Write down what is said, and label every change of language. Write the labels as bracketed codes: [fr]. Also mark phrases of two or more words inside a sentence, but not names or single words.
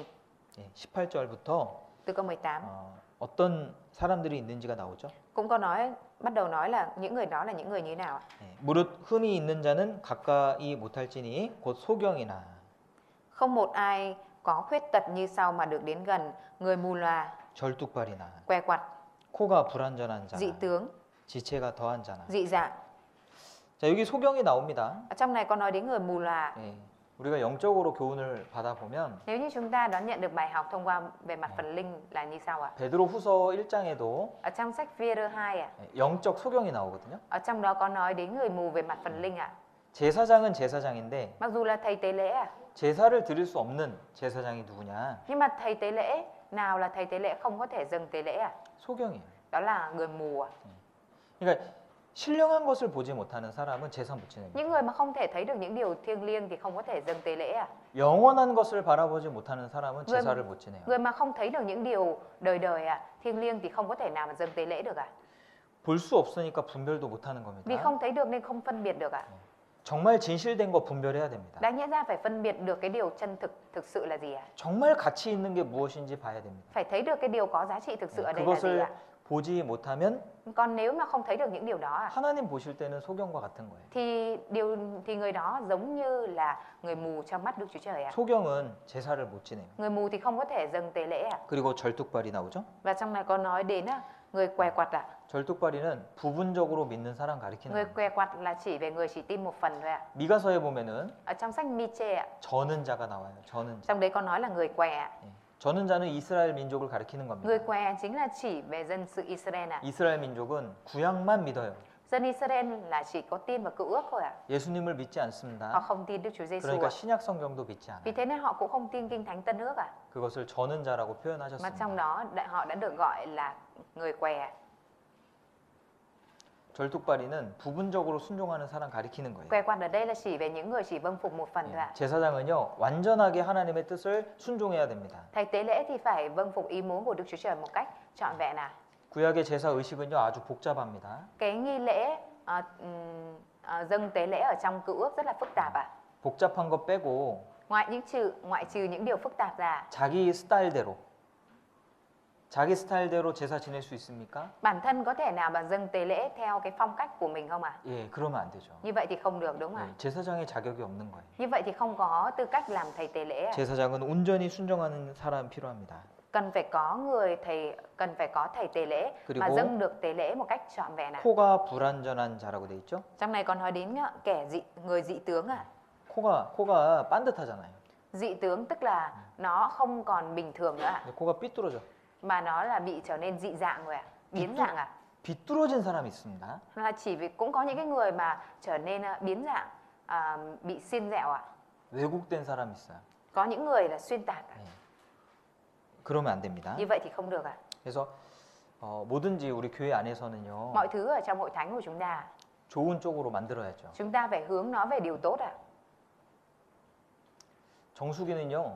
[ko] 18절부터 [vi] Từ câu 18 [ko] 어떤 사람들이 있는지가 나오죠. [vi] cũng có nói, bắt đầu nói là những người đó là những người như thế nào ạ? [ko] 무릇 흠이 있는 자는 가까이 못할지니 곧 소경이나 [vi] Không một ai có khuyết tật như sau mà được đến gần, người mù lòa, [ko] 절뚝발이나 [vi] què quặt, [ko] 코가 불완전한 자나 [vi] dị tướng, [ko] 지체가 더한 자나. [vi] dị dạng. [ko] 자, 여기 소경이 나옵니다. [vi] Ở trong này có nói đến người mù lòa. [ko] 예, 우리가 영적으로 교훈을 받아보면 [vi] Nếu như chúng ta đón nhận được bài học thông qua về mặt phần linh là như sau ạ? [ko] 베드로후서 1장에도 [vi] Ở trong sách Phi-e-rơ 2 ạ, [ko] 영적 소경이 나오거든요. [vi] ở trong đó có nói đến người mù về mặt phần linh ạ. [ko] 제사장은 제사장인데 [vi] Mặc dù là thầy tế lễ ạ, [ko] 제사를 드릴 수 없는 제사장이 누구냐? [vi] nhưng mà thầy tế lễ nào là thầy tế lễ không có thể dâng tế lễ ạ? [ko] 소경이에요. [vi] Đó là người mù ạ. [ko] 그러니까 신령한 것을 보지 못하는 사람은 제사 못 지냅니다. [vi] Những người mà không thể thấy được những điều thiêng liêng thì không có thể dâng tế lễ à? [ko] 영원한 것을 바라보지 못하는 사람은 제사를 못 지내요. [vi] Người mà không thấy được những điều đời đời à, thiêng liêng thì không có thể nào mà dâng tế lễ được à? [ko] 볼 수 없으니까 분별도 못하는 [vi] Vì [ko] 겁니다. [vi] không thấy được nên không phân biệt được à? [ko] 정말 진실된 거 분별해야 됩니다. [vi] Đáng nhẽ ra phải phân biệt được cái điều chân thực sự là gì à? [ko] 정말 가치 있는 게 무엇인지 봐야 됩니다. [vi] Phải thấy được cái điều có giá trị thực sự ở đây là gì [ko] 그것을 [vi] ạ? [ko] 보지 못하면 [vi] Còn nếu mà không thấy được những điều đó à, [ko] 하나님 보실 때는 소경과 같은 거예요. [vi] thì người đó giống như là người mù trong mắt Đức Chúa Trời ạ. [ko] 소경은 제사를 못 지내요. [vi] Người mù thì không có thể dâng tế lễ ạ. [ko] 그리고 절뚝발이 나오죠. [vi] Và trong này có nói đến người què quặt ạ. [ko] 절뚝발이는 부분적으로 믿는 사람 가리키는 [vi] Người [ko] 거예요. [vi] què quặt là chỉ về người chỉ tin một phần thôi ạ. [ko] 미가서에 보면은 [vi] Ở trong sách Mi-chê ạ, [ko] 저는 자가 나와요. 저는 자. [vi] trong đấy có nói là người què ạ. [ko] 예. 저는 자는 이스라엘 민족을 가리키는 [vi] Người [ko] 겁니다. [vi] què chính là chỉ về dân sự Israel ạ. [ko] 이스라엘 민족은 구약만 믿어요. [vi] Dân Israel là chỉ có tin vào cựu ước thôi ạ. [ko] 예수님을 믿지 [vi] Họ [ko] 않습니다. [vi] không tin Đức Chúa Giêsu [ko] 그러니까 [vi] ạ. [ko] 신약 성경도 믿지 [vi] Vì [ko] 않아요. [vi] thế nên họ cũng không tin Kinh Thánh Tân Ước ạ. [ko] 그것을 저는 자라고 [vi] Mà trong [ko] 표현하셨습니다. [vi] đó họ đã được gọi là người què. [ko] 절뚝발이는 부분적으로 순종하는 사람 가리키는 거예요. [vi] Què quặt ở đây là chỉ về những người chỉ vâng phục một phần thôi ạ. [ko] 제사장은요 완전하게 하나님의 뜻을 순종해야 됩니다. [vi] Thầy tế lễ thì phải vâng phục ý muốn của Đức Chúa Trời một cách trọn vẹn ạ. [ko] 구약의 제사 의식은요 아주 복잡합니다. [vi] Cái nghi lễ dâng tế lễ ở trong cựu ước rất là phức tạp ạ. [ko] 복잡한 거 빼고 [vi] Ngoại trừ những điều phức tạp ra, [ko] 자기 스타일대로 제사 지낼 수 있습니까? [vi] bản thân có thể nào mà dâng tế lễ theo cái phong cách của mình không ạ? [ko] 예, 그러면 안 되죠. [vi] Như vậy thì không được đúng không ạ? [ko] 예, 제사장의 자격이 없는 거예요. [vi] Như vậy thì không có tư cách làm thầy tế lễ ạ. [ko] 제사장은 온전히 순종하는 사람 필요합니다. [vi] Cần phải có thầy tế lễ [ko] 그리고 [vi] mà dâng được tế lễ một cách trọn vẹn ạ. [ko] 코가 불완전한 자라고 돼 있죠? [vi] Trong này còn nói đến người dị tướng ạ. [ko] 코가 반듯하잖아요. [vi] Dị tướng tức là nó không còn bình thường nữa ạ, [ko] 근데 코가 삐뚤어져. [vi] mà nó là bị trở nên dị dạng rồi ạ, biến dạng ạ. [ko] 비뚤어진 사람이 있습니다. [vi] Là chỉ vì cũng có những cái người mà trở nên biến dạng, bị xiên dẹo ạ. [ko] 왜곡된 사람이 있어요. [vi] Có những người là xuyên tạc ạ. [ko] 예. 그러면 안 됩니다. [vi] Như vậy thì không được ạ. [ko] 그래서 뭐든지 우리 교회 안에서는요 [vi] Mọi thứ ở trong hội thánh của chúng ta, [ko] 좋은 쪽으로 만들어야죠. [vi] chúng ta phải hướng nó về điều tốt ạ. [ko] 정수기는요